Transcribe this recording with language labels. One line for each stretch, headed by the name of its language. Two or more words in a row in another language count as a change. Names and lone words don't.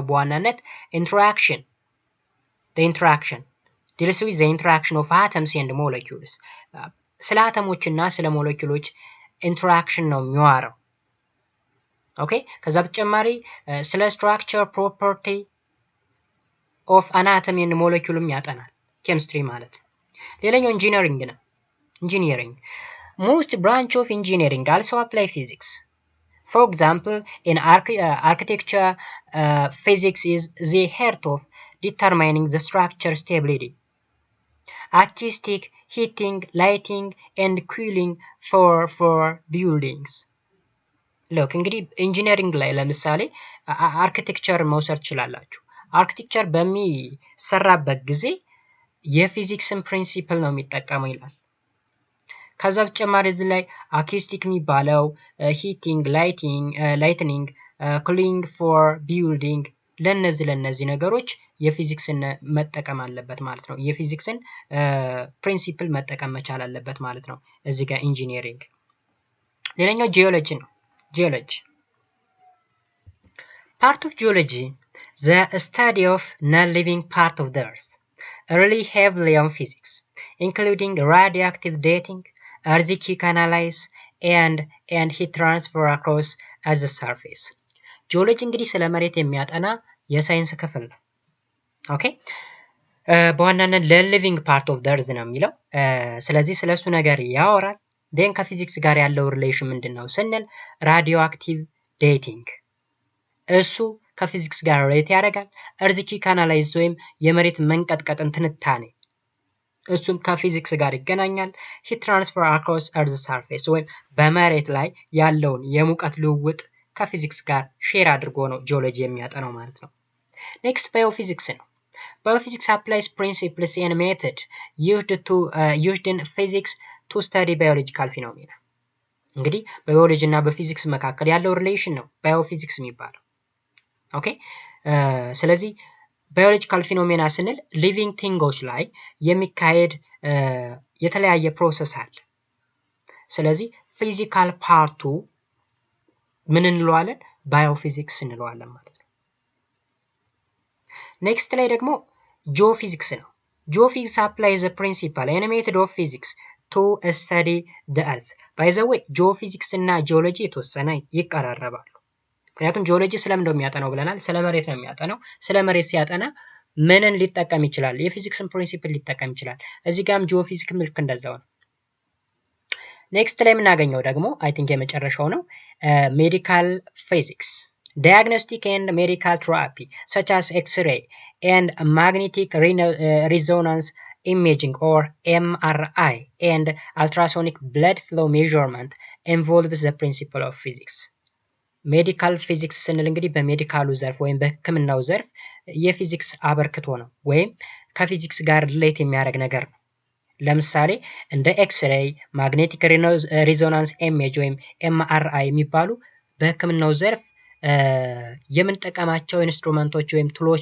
English: በዋናነት interaction deals with the interaction of atoms and molecules.
Amharic: ስለ አተሞችና ስለ ሞለኪውሎች ኢንተራክሽን ነው የሚያወራው። ኦኬ ከዛ በተጨማሪ ስለ
English: structure property of anatomy and molecule
Amharic: ያጠናል ኬሚስትሪ ማለት ነው። ሌላኛው ኢንጂነሪንግ ነው። ኢንጂነሪንግ
English: most branch of engineering also apply physics. For example, in architecture, physics is the heart of determining the structure stability. Acoustic, heating, lighting, and cooling for buildings.
Amharic: ሎክ እንግዲህ ኢንጂነሪንግ ላይ ለምሳሌ አርኪቴክቸር መውሰድ ትችላላችሁ። አርኪቴክቸር በሚሰራበት ጊዜ የፊዚክስን ፕሪንሲፕል ነው የሚጠቀመው ይላል። ከዛ በተጨማሪ እዚህ ላይ አኩስቲክ የሚባለው
English: heating, lighting, cooling for building
Amharic: ለነዚህ ነገሮች የፊዚክስን መጠቀም አለበት ማለት ነው። የፊዚክስን ፕሪንሲፕል መጠቀም መቻል አለበት ማለት ነው እዚህ ጋር ኢንጂነሪንግ። ሌላኛው ጂኦሎጂ ነው። Geology.
English: Part of geology, the study of non-living part of the earth, rely heavily on physics, including radioactive dating, earthquake analysis, and heat transfer across the surface.
Amharic: ጂኦሎጂ እንግዲህ ስለ መሬት የሚያጠና የሳይንስ ክፍል ነው። ኦኬ በዋናነት
English: non-living part of the earth
Amharic: ነው የሚለው። ስለዚህ ስለሱ ነገር ያወራል። ዴን ከፊዚክስ ጋር ያለው ሪሌሽን ምንድን ነው ስንል
English: radio active dating
Amharic: እሱ ከፊዚክስ ጋር ሪሌት ያደርጋል።
English: earthquake analyze
Amharic: ወይም የመሬት መንቀጥቀጥን ትንታኔ እሱም ከፊዚክስ ጋር ይገናኛል።
English: heat transfer across earth surface
Amharic: ወይም በመሬት ላይ ያለውን የሙቀት ልውውጥ ከፊዚክስ ጋር ሼር አድርጎ ነው ጂኦሎጂ የሚያጠናው ማለት ነው። ኔክስት ባዮፊዚክስ ነው።
English: Biophysics applies principles and method used in physics to study biological phenomena.
Amharic: እንግዲህ በባዮሎጂ እና በፊዚክስ መካከል ያለው ሪሌሽን ነው ባዮፊዚክስ የሚባለው። ኦኬ ስለዚህ
English: biological phenomena
Amharic: ስንል
English: living things
Amharic: ላይ የሚካሄድ የተለያየ ፕሮሰስ አለ። ስለዚህ
English: physical part
Amharic: ምን እንለዋለን? ባዮፊዚክስ እንለዋለን ማለት ነው። ኔክስት ላይ ደግሞ ጂኦፊዚክስ ነው። ጂኦፊዚክስ
English: applies the principle and method of physics to study the earth. by the way
Amharic: ጂኦፊዚክስ እና ጂኦሎጂ የተወሰነ ይቀራረባሉ። ምክንያቱም ጂኦሎጂ ስለምን እንደሚያጠናው ብለናል፣ ስለ መሬት ነው የሚያጠናው። ስለ መሬት ሲያጠና ምንን ሊጠቀም ይችላል? የፊዚክስን ፕሪንሲፕል ሊጠቀም ይችላል። እዚህ ጋርም ጂኦፊዚክስ ምልክ እንደዛው ነው። ኔክስት ላይ የምናገኘው ደግሞ
English: I think
Amharic: የመጨረሻው ነው
English: medical physics diagnostic and medical therapy such as X-ray and magnetic resonance imaging or MRI and ultrasonic blood flow measurement involves the principle of physics. medical physics
Amharic: ስንል እንግዲህ በሜዲካሉ ዘርፍ ወይም በሕክምናው ዘርፍ የፊዚክስ አበርክቶ ነው ወይም ከፊዚክስ ጋር ሪሌት የሚያደርግ ነገር ነው። ለምሳሌ እንደ ኤክስሬይ፣
English: magnetic resonance image
Amharic: ወይም ኤምአርአይ የሚባሉ በሕክምናው ዘርፍ የምንጠቀማቸው ኢንስትሩመንቶች ወይም ቱሎች